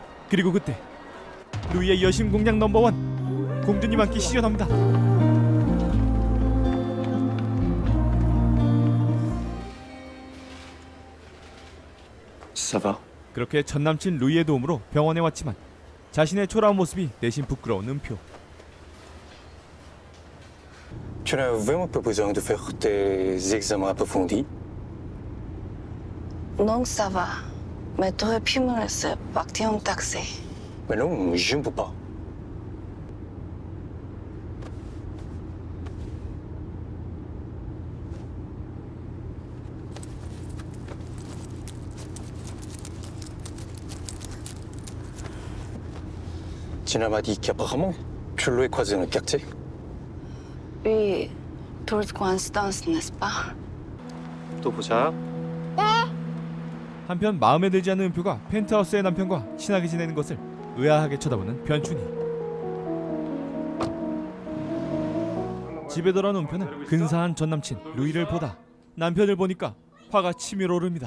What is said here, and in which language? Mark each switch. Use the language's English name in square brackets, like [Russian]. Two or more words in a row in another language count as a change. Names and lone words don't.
[Korean] 그리고 그때 루이의 여심 공략 넘버원 공주님 함께 시전합니다. [French] Ça va? [Korean] 그렇게 전 남친 루이의 도움으로 병원에 왔지만 자신의 초라한 모습이 내심 부끄러운 은표. [French] Tu n'as vraiment pas besoin de faire tes examens approfondis? Non, ça va. Mais t'aurais pu me laisser partir en taxi. Mais non, je ne peux pas. Tina m'a dit qu'apparemment, tu l'as croisé dans le quartier. Oui, toute coïncidence, n'est-ce pas? [Korean] 또 보자. 한편 마음에 들지 않는 은표가 펜트하우스의 남편과 친하게 지내는 것을 의아하게 쳐다보는 변춘이. 집에 돌아온 은표는 근사한 전남친 루이를 보다 남편을 보니까 화가 치밀어 오릅니다.